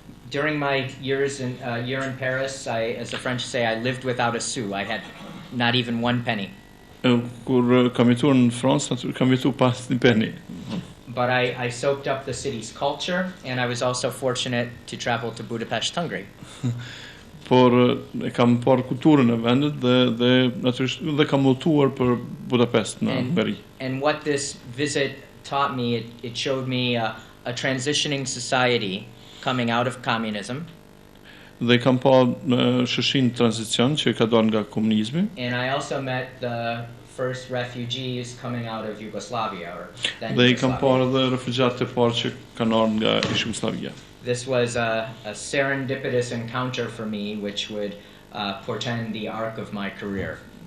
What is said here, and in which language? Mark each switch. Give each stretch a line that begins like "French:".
English: During my year in Paris, as the French say, I lived without a sou. I had not even one penny.
Albanian: Kur kam jetuar në Francë, kam jetuar pas një penny.
English: But I soaked up the city's culture, and I was also fortunate to travel to Budapest, Hungary.
Albanian: Por kam parë kulturën e vendit dhe natyrisht dhe kam udhëtuar për Budapest në Hungari.
English: And what this visit taught me, it showed me a transitioning society coming out of communism.
Albanian: Dhe kam parë shëshin tranzicion që ka dalë nga komunizmi.
English: And I also met the first refugees coming out of Yugoslavia, or then
Albanian: Dhe kam parë edhe refugjatët e parë që kanë ardhur nga Jugoslavia.
English: This was a serendipitous encounter for me, which would portend the arc of my career.